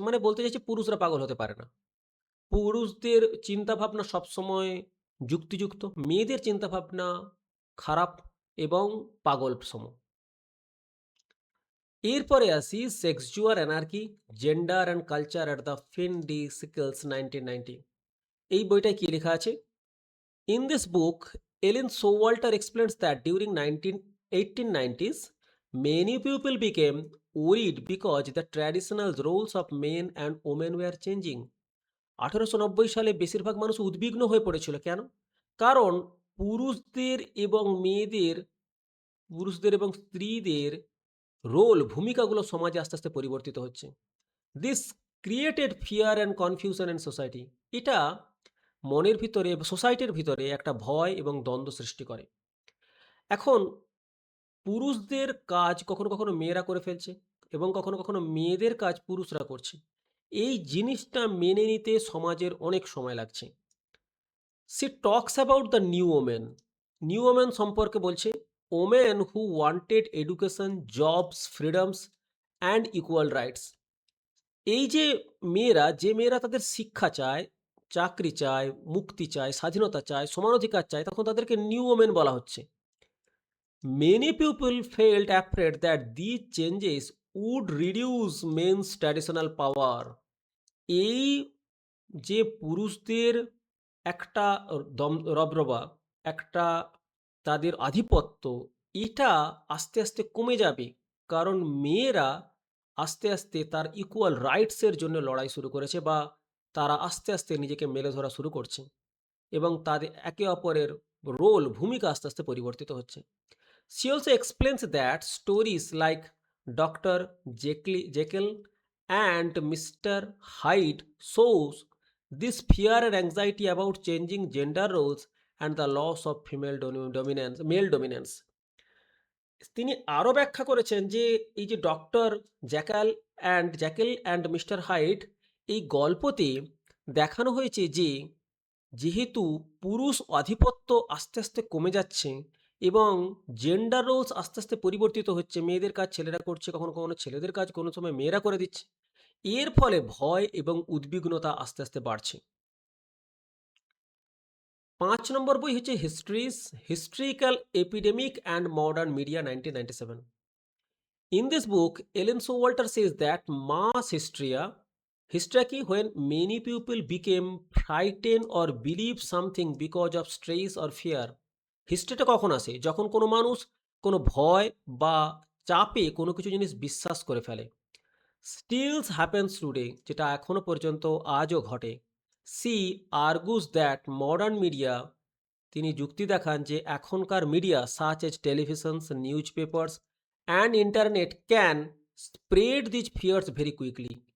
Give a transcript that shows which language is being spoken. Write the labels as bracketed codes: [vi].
[bn] মানে বলতে চাইছে পুরুষরা পাগল হতে পারে না। পুরুষদের চিন্তাভাবনা সবসময় যুক্তিযুক্ত, মেয়েদের চিন্তাভাবনা খারাপ এবং পাগলসম। এরপরে আসি sexual anarchy, gender and culture at the fin D সিকেলস 1990। এই বইটায় কি লেখা আছে? [en] In this book, Ellen Showalter explains that during 1890s, many people became worried because the traditional roles of men and women were changing. [bn] 1890 সালে বেশিরভাগ মানুষ উদ্বিগ্ন হয়ে পড়েছিল। কেন? কারণ পুরুষদের এবং মেয়েদের, পুরুষদের এবং স্ত্রীদের ভূমিকাগুলো সমাজে আস্তে আস্তে পরিবর্তিত হচ্ছে। [en] This created fear and confusion in society. [bn] এটা মনের ভিতরে, সোসাইটির ভিতরে একটা ভয় এবং দ্বন্দ্ব সৃষ্টি করে। এখন পুরুষদের কাজ কখনো কখনো মেয়েরা করে ফেলছে এবং কখনো কখনো মেয়েদের কাজ পুরুষরা করছে। এই জিনিসটা মেনে নিতে সমাজের অনেক সময় লাগছে। [en] She talks about the new women. [bn] New women সম্পর্কে বলছে, [en] Women who wanted education, jobs, freedoms and equal rights. [bn] এই যে মেয়েরা, যে মেয়েরা তাদের শিক্ষা চায়, চাকরি চায়, মুক্তি চায়, স্বাধীনতা চায়, সমান অধিকার চায়, তখন তাদেরকে নিউ ওমেন বলা হচ্ছে। [en] Many people felt afraid that these changes would reduce men's traditional power. [bn] এই যে পুরুষদের একটা রবরবা, একটা তাদের আধিপত্য, এটা আস্তে আস্তে কমে যাবে। কারণ মেয়েরা আস্তে আস্তে তার ইকুয়াল রাইটসের জন্য লড়াই শুরু করেছে, বা তারা আস্তে আস্তে নিজেকে মেলে ধরা শুরু করছে, এবং তাদের একে অপরের ভূমিকা আস্তে আস্তে পরিবর্তিত হচ্ছে। [en] She also explains that stories like Dr. Jekyll and Mr. Hyde shows this fear and anxiety about changing gender roles and the loss of male dominance. [bn] তিনি আরও ব্যাখ্যা করেছেন যে এই যে doctor Jekyll and mister hide, এই গল্পতে দেখানো হয়েছে যে যেহেতু পুরুষ আধিপত্য আস্তে আস্তে কমে যাচ্ছে এবং জেন্ডার রোলস আস্তে আস্তে পরিবর্তিত হচ্ছে, মেয়েদের কাজ ছেলেরা করছে, কখনো কখনো ছেলেদের কাজ কোনো সময় মেয়েরা করে দিচ্ছে, এর ফলে ভয় এবং উদ্বিগ্নতা আস্তে আস্তে বাড়ছে। 5 নম্বর বই হচ্ছে historical epidemic and modern media 1997। [en] In this book, Ellen Showalter says that mass hysteria ki when many people became frightened or believe something because of stress or fear. [bn] হিস্ট্রিটা কখন আসে? যখন কোনো মানুষ কোনো ভয় বা চাপে কোনো কিছু জিনিস বিশ্বাস করে ফেলে। [en] stills happens today, [bn] যেটা এখনো পর্যন্ত আজও ঘটে। [en] she argues that modern media, [bn] তিনি যুক্তি দেখান যে এখনকার media [en] Such as televisions, newspapers and internet can spread these fears very quickly.